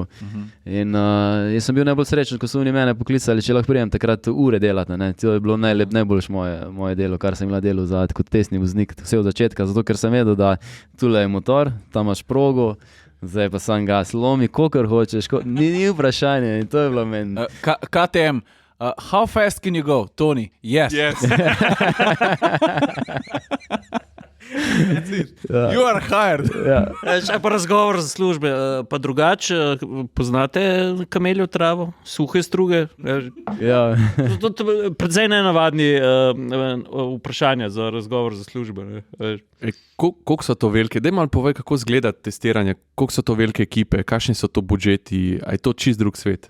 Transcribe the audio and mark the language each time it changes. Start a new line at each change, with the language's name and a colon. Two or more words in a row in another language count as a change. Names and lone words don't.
Slovenian: In jaz sem bil najbolj srečen, ko so oni mene poklicali, če lahko prijem takrat ure delati, ne? To je bilo najboljše moje delo, kar sem imel delo kot testni voznik, vse od začetka, zato ker sem vedel, da tule je motor, tam imaš progo, zdaj pa sam gas, lomi, kolikor hočeš, ni vprašanje in to je bilo meni.
English: KTM, how fast can you go, Tony? Yes. You are hired.
Slovenian: Še pa razgovor za službe, pa drugače, poznate kameljo travo, suhe struge? Ja. Precej nenavadni vprašanja za razgovor za službe. Koliko so to velike? Daj malo povej, kako izgleda testiranje, koliko so to velike ekipe, kakšni so to budžeti, a je to čist drug svet?